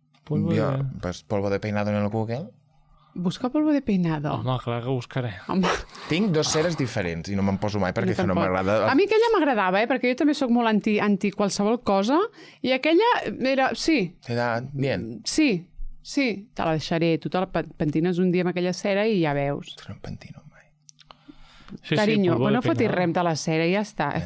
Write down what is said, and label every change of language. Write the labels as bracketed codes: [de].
[es] Polvo de peinado en el Google. Busca polvo de peinado. [ca] Home, clar que buscaré. Tinc 2 ceres diferents i no me'n poso mai perquè això no m'agrada. A mi aquella m'agradava, perquè jo també sóc molt anti qualsevol cosa, i aquella era... Sí. [es] Era bien. [ca] Sí, te la deixaré. Tu te la pentines un dia amb aquella cera i ja veus. No em pentino mai. [es] Cariño, pues [ca] no fotis rem [es] de la cera, ya está.